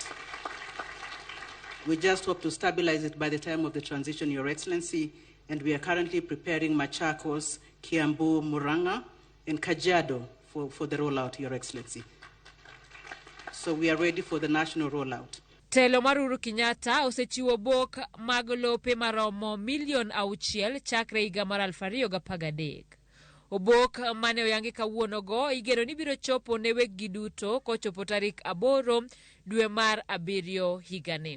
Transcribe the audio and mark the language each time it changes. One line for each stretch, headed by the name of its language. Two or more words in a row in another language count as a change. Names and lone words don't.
English: We just hope to stabilize it by the time of the transition, Your Excellency, and we are currently preparing Machakos, Kiambu, Murang'a, and KAJIADO for the rollout, Your Excellency. So we are ready for the national rollout.
Luo (Kenya and Tanzania): Telo mar Uhuru Kenyatta osechiwo obok mag lope maromo milion 6 chakre higa mar 2013. Obok mane oyangi kawuonogo igeno ni biro chopo ne weggi duto kochopo tarik 8 dwe mar 7 higani.